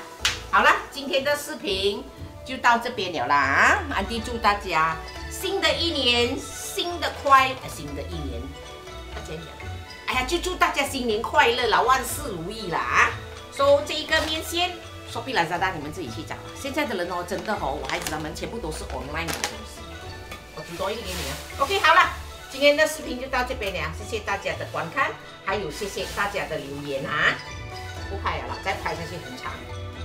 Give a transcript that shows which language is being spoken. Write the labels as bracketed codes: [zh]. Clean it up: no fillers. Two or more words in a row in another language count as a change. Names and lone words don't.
[zh] 好了，今天的視頻就到這邊了啦。安迪祝大家新的一年新的一年，這樣，哎呀，就祝大家新年快樂啦，萬事如意啦。收這一個麵線 ，Shopee Lazada 你們自己去找。現在的人哦，真的哦，我孩子他們全部都是 online 的東西。我煮多一點給你啊。OK， 好了，今天的視頻就到這邊了，謝謝大家的觀看，還有謝謝大家的留言啊。不拍了啦，再拍下去很長。